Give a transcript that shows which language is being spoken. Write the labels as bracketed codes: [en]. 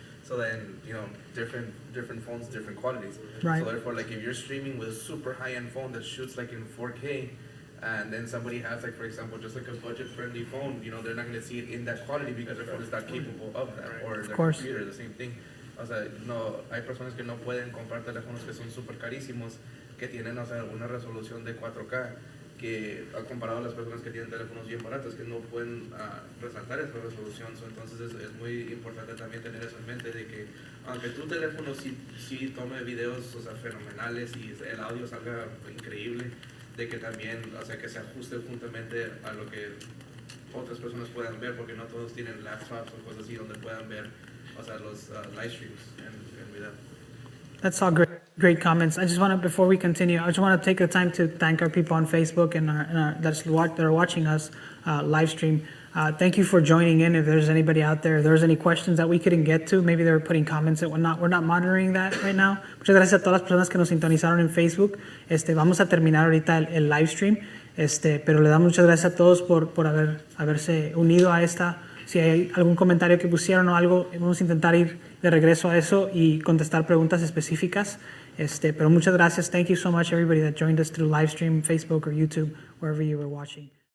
[en] So then, different phones, different qualities. Right. So therefore, like if you're streaming with a super high-end phone that shoots like in 4K, and then somebody has like, for example, just like a budget-friendly phone, they're not going to see it in that quality because their phone is not capable of that, or their course. computer, the same thing. [es] O sea, no, hay personas que no pueden comprar teléfonos que son súper carísimos, que tienen, una resolución de 4K, que comparado a las personas que tienen teléfonos bien baratos, que no pueden resaltar esa resolución. Entonces es muy importante también tener eso en mente, de que aunque tu teléfono sí tome videos, fenomenales y el audio salga increíble, de que también, que se ajuste juntamente a lo que otras personas puedan ver, porque no todos tienen laptops o cosas así donde puedan ver, los live streams en video. [en] That's all great comments. I just want to, before we continue, I just want to take the time to thank our people on Facebook and that are watching us live stream. Thank you for joining in. If there's anybody out there, if there's any questions that we couldn't get to, maybe they were putting comments that we're not monitoring that right now. [es] Muchas gracias a todas las personas que nos sintonizaron en Facebook. Vamos a terminar ahorita el live stream, pero le damos muchas gracias a todos por haberse unido a esta. Si hay algún comentario que pusieron o algo, vamos a intentar ir de regreso a eso y contestar preguntas específicas. Pero muchas gracias. [en] Thank you so much, everybody that joined us through live stream, Facebook or YouTube, wherever you were watching.